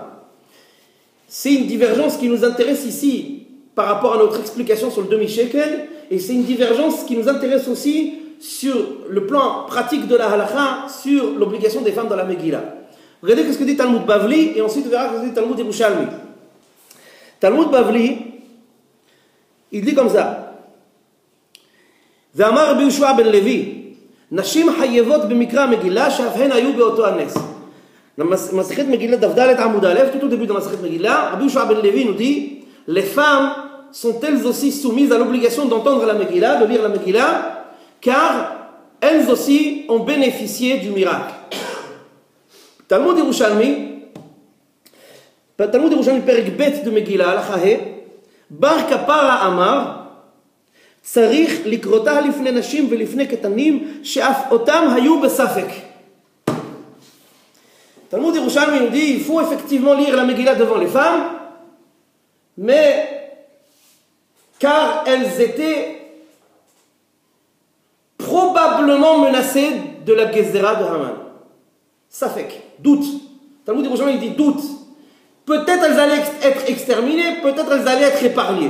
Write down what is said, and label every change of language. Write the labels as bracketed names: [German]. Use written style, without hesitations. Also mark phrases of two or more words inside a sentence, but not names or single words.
[French] C'est une divergence qui nous intéresse ici par rapport à notre explication sur le demi-shekel, et c'est une divergence qui nous intéresse aussi sur le plan pratique de la halakha, sur l'obligation des femmes dans la Megillah. Regardez ce que dit Talmud Bavli, et ensuite on verra ce que dit Talmud Yerushalmi. Talmud Bavli, il dit comme ça. [Hebrew] ואמר רבי יהושע בן לוי, נשים חייבות במקרא המגילה שאף הן היו באותו הנס. במסכת מגילה דף ד' עמוד א', [French] tout au début de la Masechet Megillah, Rabbi Yehoshua ben Levi nous dit, les femmes sont elles aussi soumises à l'obligation d'entendre la Megillah, de lire la Megillah, car elles aussi ont bénéficié du miracle. [Hebrew] Talmud Yerushalmi, פרק ב' de Megillah, הלכה ה', בר כפרה אמר, צריך לקרותה לפני נשים ולפני קטנים שאף אותם היו בספק. [French] Talmud Yerushalmi nous dit il faut effectivement lire la Megillah devant les femmes, mais car elles étaient probablement menacées de la Gezerah de Haman. Safek, doute. Talmud Yerushalmi dit doute. Peut-être elles allaient être exterminées, peut-être elles allaient être épargnées.